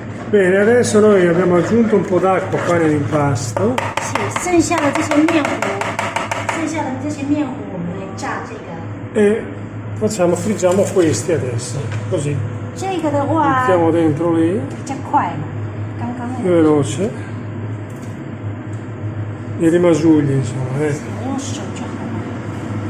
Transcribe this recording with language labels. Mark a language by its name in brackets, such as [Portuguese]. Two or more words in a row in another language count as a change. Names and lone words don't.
[Italian] Bene, adesso noi abbiamo aggiunto un po' d'acqua qua nell'impasto. [Chinese] 剩下的这些面糊，我们来炸这个。 [Italian] E friggiamo questi adesso, così. [Chinese] 这个的话 [Italian] Mettiamo dentro lì, [Chinese] 比较快嘛，刚刚那 [Italian] più [Chinese] 个 [Italian] veloce. I rimasugli, insomma, [Chinese] 用手就好了。